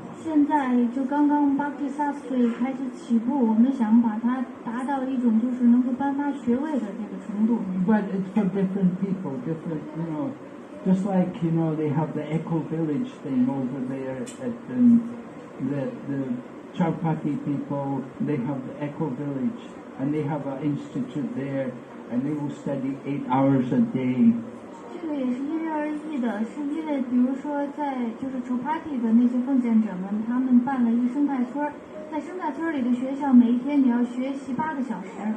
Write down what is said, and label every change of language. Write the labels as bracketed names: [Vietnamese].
[Chinese] 现在就刚刚 Bhakti Shastri 开始起步，我们想把它达到一种就是能够颁发学位的这个程度。 [English] But it's for different people, different, just like, they have the Eco Village thing over there at the Chowpatty people, they have the Eco Village, and they have an institute there, and they will study 8 hours a day. [Chinese] 这个也是因人而异的，是因为比如说在就是 Chowpatty 的那些奉献者们，他们办了一个生态村，在生态村里的学校，每一天你要学习8个小时。